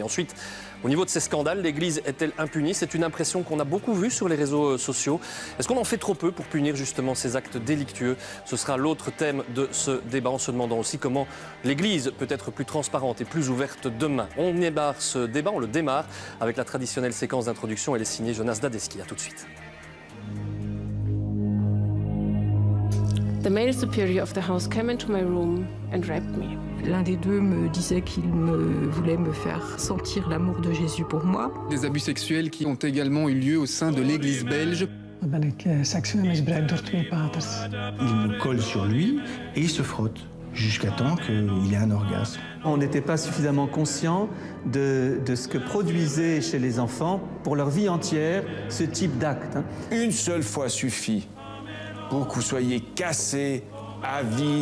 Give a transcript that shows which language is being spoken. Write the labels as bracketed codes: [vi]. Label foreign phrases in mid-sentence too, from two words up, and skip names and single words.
[fr] Ensuite, au niveau de ces scandales, l'Église est-elle impunie? C'est une impression qu'on a beaucoup vue sur les réseaux sociaux. Est-ce qu'on en fait trop peu pour punir justement ces actes délictueux? Ce sera l'autre thème de ce débat, en se demandant aussi comment l'Église peut être plus transparente et plus ouverte demain. On démarre ce débat, on le démarre avec la traditionnelle séquence d'introduction. Elle est signée Jonas Dadeski. À tout de suite. [en] The male superior of the house came into my room and raped me. [fr] L'un des deux me disait qu'il voulait me faire sentir l'amour de Jésus pour moi. Des abus sexuels qui ont également eu lieu au sein de l'Église belge. [nl] Dan ben ik seksueel misbruikt door 2 paters. [fr] Il me colle sur lui et il se frotte jusqu'à temps qu'il ait un orgasme. On n'était pas suffisamment conscient de ce que produisait chez les enfants pour leur vie entière ce type d'acte. Une seule fois suffit pour que vous soyez cassé à vie.